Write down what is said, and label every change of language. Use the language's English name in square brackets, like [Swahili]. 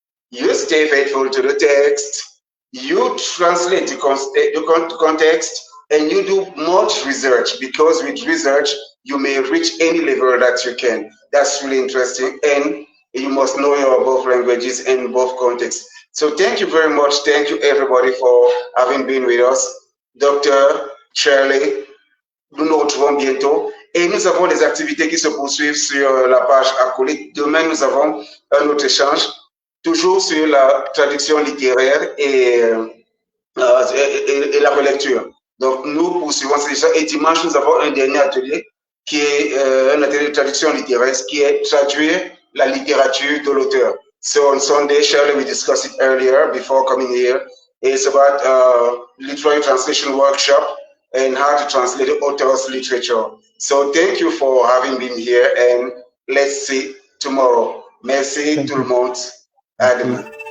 [English] You stay faithful to the text, you translate the context, and you do much research, because with research, you may reach any level that you can. That's really interesting, and you must know your both languages and both contexts. So thank you very much. Thank you everybody for having been with us. Dr. [French] Shirley, nous nous retrouvons bientôt. Et nous avons des activités qui se poursuivent sur la page Acolyte. Demain, nous avons un autre échange, toujours sur la traduction littéraire et la relecture. Donc, nous poursuivons ces échanges. Et dimanche, nous avons un dernier atelier qui est un atelier de traduction littéraire, qui est traduire la littérature de l'auteur. [English] So on Sunday, Shirley, we discussed it earlier before coming here. It's about literary translation workshop and how to translate the author's literature. So thank you for having been here, and let's see tomorrow. [French] Merci tout le monde. À demain.